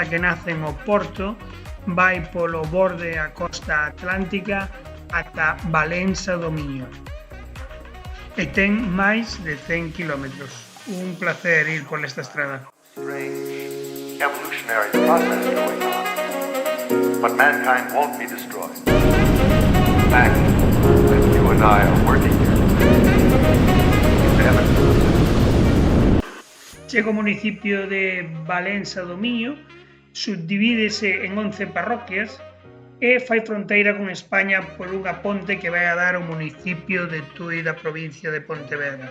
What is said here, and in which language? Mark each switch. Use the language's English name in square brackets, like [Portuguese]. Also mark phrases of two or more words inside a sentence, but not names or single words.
[Galician] que nace en Oporto, vai polo borde a costa atlántica ata Valença do Miño e ten máis de 100 kilómetros. Un placer ir por esta estrada. [English] Evolutionary process going on, but mankind won't be destroyed. In fact, as you and I are working here, [Galician] Chego ao municipio de Valença do Miño, subdivídese en 11 parroquias e fai fronteira con España por unha ponte que vai a dar ao municipio de Tui da provincia de Pontevedra.